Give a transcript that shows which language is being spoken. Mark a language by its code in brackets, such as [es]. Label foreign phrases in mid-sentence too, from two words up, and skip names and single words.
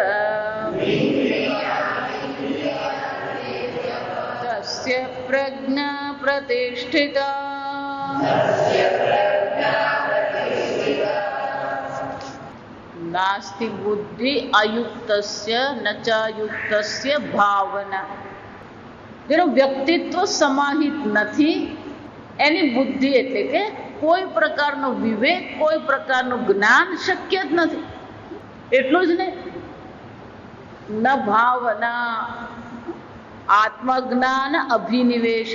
[sa] तस्य प्रज्ञा प्रतिष्ठिता नास्ति बुद्धि अयुक्तस्य न चायुक्तस्य भावना। [gu] જેનો વ્યક્તિત્વ સમાહિત નથી એની બુદ્ધિ એટલે કે કોઈ પ્રકારનો વિવેક કોઈ પ્રકારનું જ્ઞાન શક્ય જ નથી. એટલું જ નહીં, ન ભાવના આત્મજ્ઞાન અભિનિવેશ.